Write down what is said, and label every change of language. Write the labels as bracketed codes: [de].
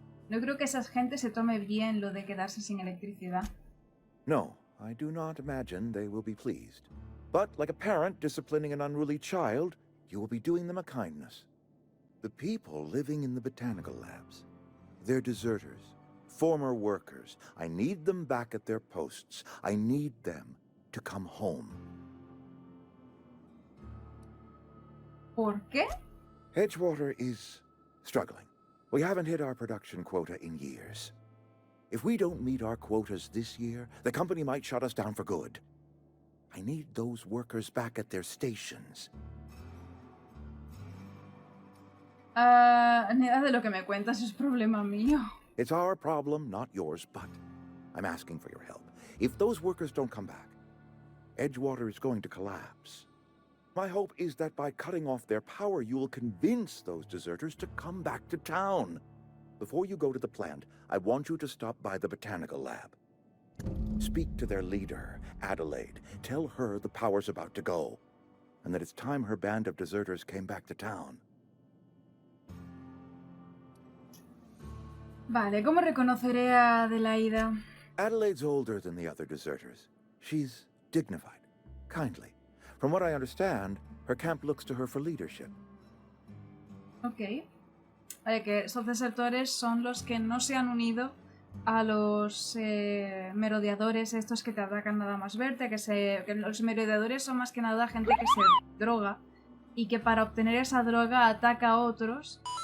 [es] No creo que esa gente se tome bien lo de quedarse sin electricidad. [en] No, I do not imagine they will be pleased. But like a parent disciplining an unruly child, you will be doing them a kindness. The people living in the botanical labs, they're deserters, former workers. I need them back at their posts. I need them to come home. [es] ¿Por qué? [en] Edgewater is struggling. We haven't hit our production quota in years. If we don't meet our quotas this year, the company might shut us down for good. I need those workers back at their stations. [es] Nada de lo que me cuentas es problema mío. [en] It's our problem, not yours, but I'm asking for your help. If those workers don't come back, Edgewater is going to collapse. My hope is that by cutting off their power, you will convince those deserters to come back to town. Before you go to the plant, I want you to stop by the botanical lab. Speak to their leader, Adelaide. Tell her the power's about to go, and that it's time her band of deserters came back to town. [es] Vale, ¿cómo reconoceré a Adelaida? [en] Adelaide's older than the other deserters. She's dignified, kindly. From what I understand, her camp looks to her for leadership. [es] Ok. Vale, que esos desertores son los que no se han unido a los merodeadores estos que te atacan nada más verte, que los merodeadores son más que nada gente que se droga y que para obtener esa droga ataca a otros